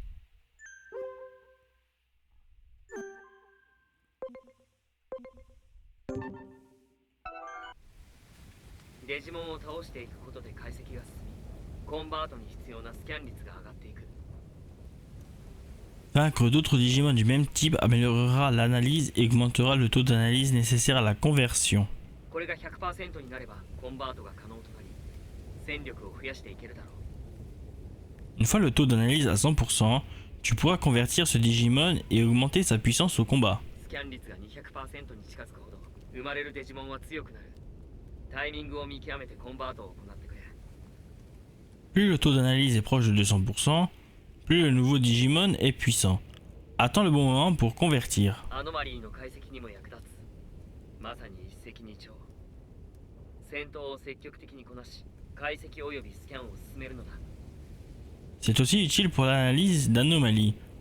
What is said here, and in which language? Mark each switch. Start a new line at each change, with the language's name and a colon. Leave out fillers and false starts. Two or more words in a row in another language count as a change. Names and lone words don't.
Japanese: Digimonを倒していくことで解析が進み、コンバートに必要なスキャン率が上がっていく。
French: Vaincre d'autres Digimon du même type améliorera l'analyse et augmentera le taux d'analyse nécessaire à la conversion.
Japanese: これが 100% になればコンバートが可能となり、戦力を増やしていけるだろう。
French: Une fois le taux d'analyse à 100%, tu pourras convertir ce Digimon et augmenter sa puissance au combat.
Japanese: スキャン率が 200% に近づくほど生まれるデジモンは強くなる。タイミングを見極めてコンバートを行ってくれ。
French: Plus le taux d'analyse est proche de 200%, plus le nouveau Digimon est puissant. Attends le bon moment pour convertir.
Japanese: アノマリーの解析にも役立つ。まさに一石二鳥。戦闘を積極的にこなし、解析及びスキャンを進めるのだ。
French: C'est aussi utile pour l'analyse d'anomalies.